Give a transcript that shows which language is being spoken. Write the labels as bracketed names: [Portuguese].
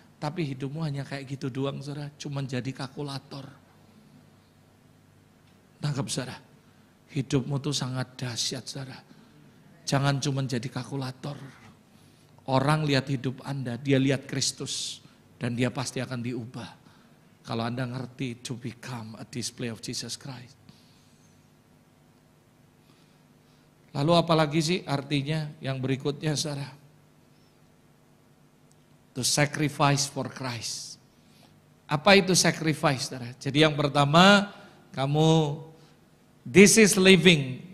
[Indonesian] Tapi hidupmu hanya kayak gitu doang saudara. Cuman jadi kalkulator. Tangkap saudara. Hidupmu tuh sangat dahsyat saudara. Jangan cuman jadi kalkulator. Orang lihat hidup Anda, dia lihat Kristus. Dan dia pasti akan diubah. Kalau Anda ngerti [English] to become a display of Jesus Christ. [Indonesian] Lalu apalagi sih artinya yang berikutnya saudara? [English] To sacrifice for Christ. [Indonesian] Apa itu sacrifice saudara? Jadi yang pertama kamu, [English] this is living.